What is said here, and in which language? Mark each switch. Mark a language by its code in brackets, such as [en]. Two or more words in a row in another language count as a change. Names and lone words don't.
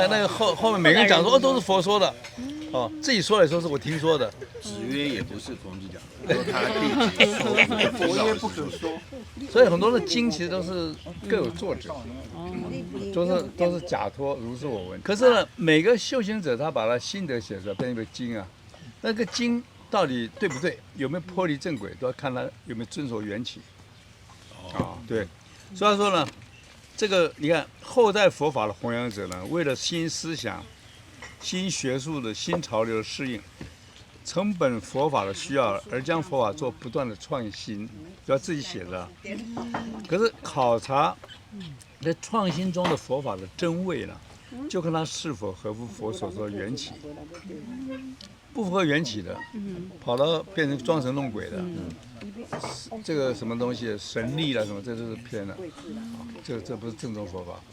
[zh] 那個後面每個人講說哦都是佛說的，哦自己說來說是我聽說的。子曰也不是孔子講的，說他弟子說佛曰不可說。所以很多的經其實都是各有作者，都是假托如是我聞。可是呢，每個修行者他把他心得寫出來變成一個經啊，那個經到底對不对，有沒有脫離正軌，都要看他有沒有遵守緣起。對，所以說呢，這個你看後代佛法的弘揚者呢，為了新思想、新學術的新潮流的適應，成本佛法的需要，而將佛法做不斷的創新，就要自己寫的。可是考察在創新中的佛法的真偽呢，就看它是否合乎佛所說的緣起。不符合缘起的，跑到变成裝神弄鬼的，這個什麼東西神力啦什麼，這都是騙了，這不是正宗佛法。